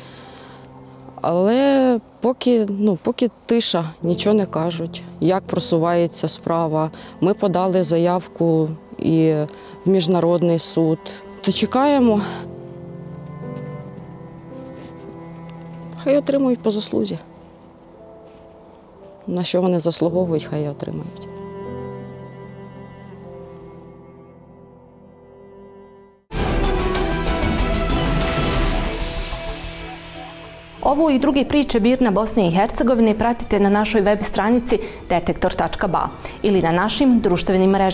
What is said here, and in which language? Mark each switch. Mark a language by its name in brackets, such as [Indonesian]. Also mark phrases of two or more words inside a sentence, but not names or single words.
[Ukrainian] Але поки тиша, нічого не кажуть, як просувається справа. Ми подали заявку і в Міжнародний суд. То чекаємо. Хай отримують по заслузі. На що вони заслуговують, хай і отримають. [Bosnian] Ovu i druge priče Birna Bosne i Hercegovine pratite na našoj web stranici detektor.ba ili na našim društvenim mrežama.